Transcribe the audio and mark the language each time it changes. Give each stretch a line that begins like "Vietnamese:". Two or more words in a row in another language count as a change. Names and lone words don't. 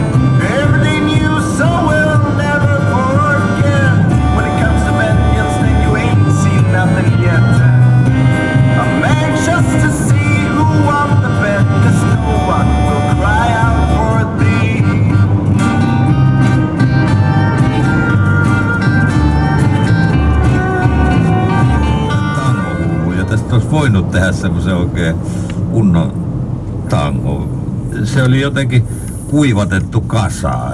English: Everything you so will never forget. When it comes to vengeance, then you ain't seen nothing yet. I'm anxious to see who won the bet, 'cause no one will cry out for thee.
Finnish: Tango, ja tästä olisi voinut tehdä semmoisen oikein kunnon tango. Se oli jotenkin kuivatettu kasaan.